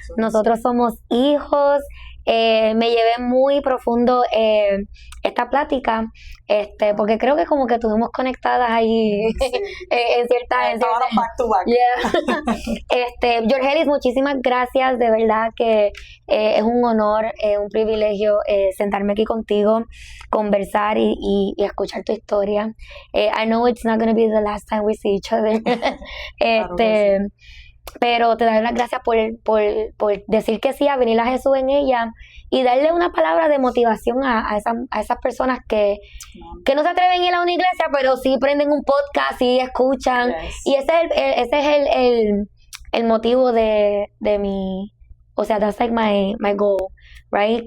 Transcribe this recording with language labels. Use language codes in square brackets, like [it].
[es] Nosotros somos hijos. Me llevé muy profundo esta plática, porque creo que como que estuvimos conectadas ahí en ciertas... [en] Estábamos back to back. Yeah. [es] Yorgelis, muchísimas gracias, de verdad que es un honor, un privilegio sentarme aquí contigo, conversar y escuchar tu historia. [en] I know it's not going to be the last time we see each other. [es] Claro que sí. Pero te doy las gracias por decir que sí, a venir a Jesús en ella y darle una palabra de motivación a esas personas que no se atreven a ir a una iglesia, pero sí prenden un podcast y escuchan. Y ese es el motivo de mi, o sea, that's like my goal, right?